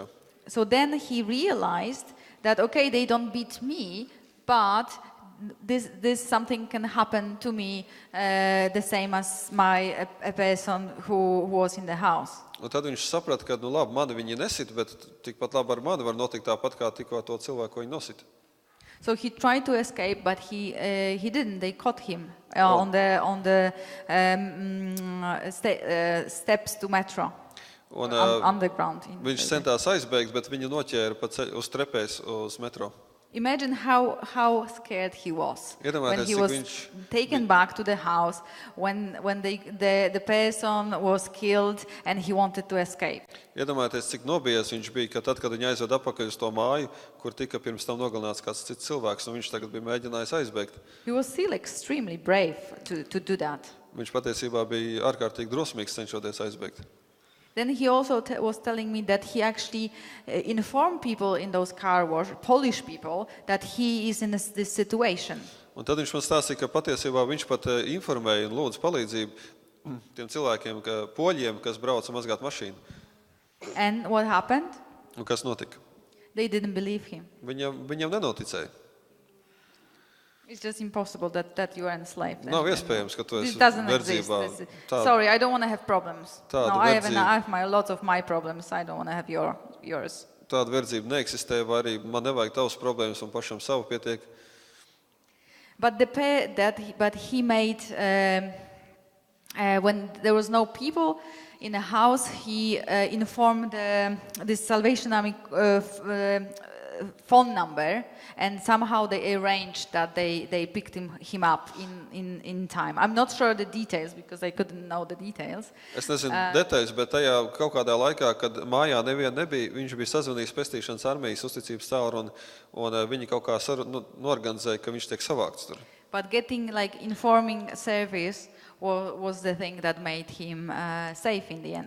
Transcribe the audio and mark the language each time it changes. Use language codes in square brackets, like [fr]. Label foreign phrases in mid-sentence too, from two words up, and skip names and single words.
[en] So then he realized that, okay, they don't beat me, but this something can happen to me the same as a person who was in the house. [lv] Un tad viņš saprata, ka, labi, mani viņi nesit, bet tikpat labi ar mani var notikt tāpat, kā tikko to cilvēku, ko viņi nosita. [en] So he tried to escape, but he didn't. They caught him on the steps to metro, underground. [lv] Viņš centās aizbēgt, bet viņu noķēra uz trepēs uz metro. [en] Imagine how scared he was when he was taken back to the house, when the person was killed and he wanted to escape. [lv] Iedomājieties, cik nobijies viņš bija, ka tad, kad viņu aizved atpakaļ uz to māju, kur tika pirms tam nogalināts kāds cits cilvēks, un viņš tagad bija mēģinājis aizbēgt. [en] He was still extremely brave to do that. [lv] Viņš patiesībā bija ārkārtīgi drosmīgs, cenšoties aizbēgt. [en] Then he also was telling me that he actually informed people in those car wash, Polish people, that he is in this situation. [lv] Un tad viņš man stāstīja, ka patiesībā viņš pat informēja un lūdza palīdzību tiem cilvēkiem, poļiem, kas brauca mazgāt mašīnu. [en] And what happened? [lv] Un kas notika? [en] They didn't believe him. [lv] Viņam nenoticēja. [en] It's just impossible that you are enslaved. [lv] Nav iespējams, ka tu esi verdzībā. [en] Sorry, I don't want to have problems. No, I have lots of my problems. I don't want to have yours. [lv] Tāda verdzība neeksistē, vai arī man nevajag tavas problēmas un pašam savu pietiek. [en] But he made when there was no people in the house, he informed this Salvation Army phone number, and somehow they arranged that they picked him up in time. I'm not sure the details because I couldn't know the details. [lv] Es nezinu detaļas, bet tajā kaut kādā laikā, kad mājā neviena nebija, viņš bija sazvanījis Pestīšanas armijas uzticības tālruni, un viņi kaut kā norganizēja, ka viņš tiek savākts tur. [en] But getting informing service was the thing that made him safe in the end.